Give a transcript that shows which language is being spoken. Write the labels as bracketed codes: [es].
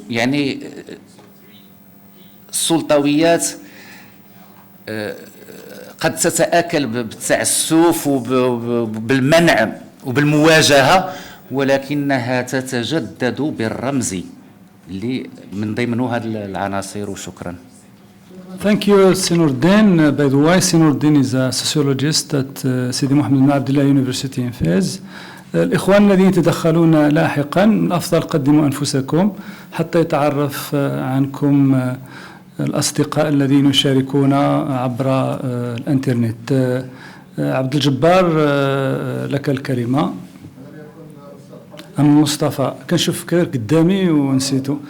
[ar] يعني السلطويات قد تتآكل بالتعسف وبالمنع وبالمواجهة، ولكنها تتجدد بالرمز اللي من ضمنه هذه العناصر. وشكرا. [en] Thank you, Sinurdin. By the way, Sinurdin is a sociologist at Sidi Mohamed Ben Abdellah الله University in Fez. [ar] الإخوان الذين يتدخلون لاحقا من الأفضل قدموا أنفسكم حتى يتعرف عنكم الأصدقاء الذين يشاركون عبر الإنترنت. عبد الجبار لك الكلمة. أم مصطفى؟ كنشوف كثير قدامي ونسيته.